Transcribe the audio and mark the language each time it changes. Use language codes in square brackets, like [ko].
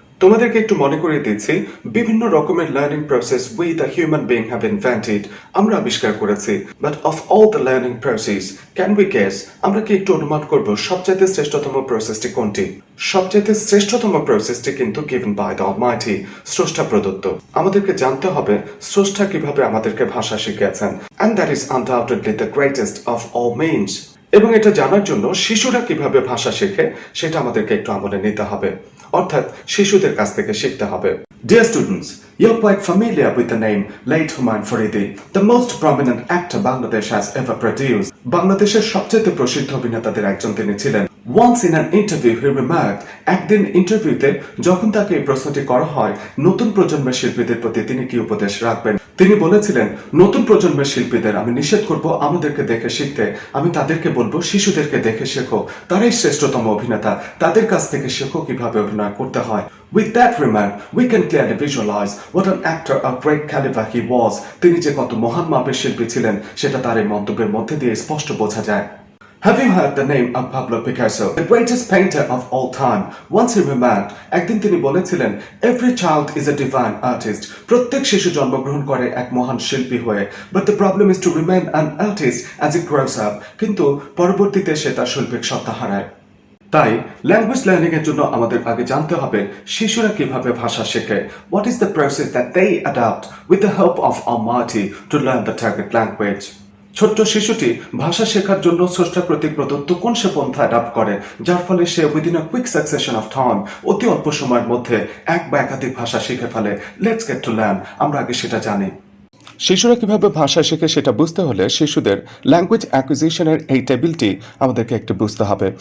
[bn] তোমাদেরকে একটু মনে করিয়ে দিচ্ছি, বিভিন্ন রকমের learning process [en] we the human being have invented, [bn] আমরা আবিষ্কার করেছি. [en] but of all the learning process, can we guess, [bn] আমরা কি একটু অনুমান করব সবচাইতে শ্রেষ্ঠতম প্রসেসটি কোনটি? সবচাইতে শ্রেষ্ঠতম প্রসেসটি কিন্তু [en] given by the almighty, [bn] স্রষ্টা প্রদত্ত. আমাদেরকে জানতে হবে স্রষ্টা কিভাবে আমাদেরকে ভাষা শিখিয়েছেন, [en] and that is undoubtedly the greatest of all means. [bn] এবং এটা জানার জন্য শিশুরা কিভাবে ভাষা শেখে সেটা আমাদেরকে একটু আমলে নিতে হবে, অর্থাৎ শিশুদের কাছ থেকে শিখতে হবে. [en] Dear students, you're quite familiar with the name late Humayun Faridi, the most prominent actor Bangladesh has ever produced. [bn] বাংলাদেশের সবচেয়ে প্রসিদ্ধ অভিনেতাদের একজন তিনি ছিলেন. [en] Once in an interview he remarked, [bn] একদিন ইন্টারভিউতে যখন তাকে এই প্রশ্নটি করা হয় নতুন প্রজন্মের শিল্পীদের প্রতি তিনি কি উপদেশ রাখবেন, তিনি বলেছিলেন, নতুন প্রজন্মের শিল্পীদের আমি নিষেধ করব আমাদেরকে দেখে শিখতে. আমি তাদেরকে বলবো শিশুদেরকে দেখে শেখো, তারাই শ্রেষ্ঠতম অভিনেতা, তাদের কাছ থেকে শেখো কিভাবে অভিনয় করতে হয়. [en] With that remark, we can clearly visualize what an actor of great caliber he was. [bn] তিনি যে কত মহান মাপের শিল্পী ছিলেন সেটা তার এই মন্তব্যের মধ্যে দিয়ে স্পষ্ট বোঝা যায়. [en] Have you heard the name of Pablo Picasso, the greatest painter of all time? Once he remarked, [bn] একদিন তিনি বলেছিলেন, [en] every child is a divine artist. [bn] প্রত্যেক শিশু জন্মগ্রহণ করে এক মহান শিল্পী হয়ে, [en] but the problem is to remain an artist as it grows up. [bn] কিন্তু পরবর্তীতে সে তার শৈল্পিক সত্তা হারায়. তাই ল্যাঙ্গুয়েজ লার্নিং এর জন্য আমাদের আগে জানতে হবে শিশুরা কিভাবে ভাষা শেখে. [en] What is the process that they adopt with the help of Almighty to learn the target language? [bn] ছোট্ট শিশুটি ভাষা শেখার জন্য স্রষ্টা কর্তৃক প্রদত্ত কোন সে পন্থা অ্যাডাপ্ট করে যার ফলে সে [en] within a quick succession of time, [bn] অতি অল্প সময়ের মধ্যে এক বা একাধিক ভাষা শিখে ফেলে. [en] let's get to learn, [bn] আমরা আগে সেটা জানি. শিশুরা কিভাবে ভাষা শেখে সেটা বুঝতে হলে শিশুদের ল্যাঙ্গুয়েজ অ্যাকুইজিশনের এই টেবিলটি আমাদেরকে একটু বুঝতে হবে.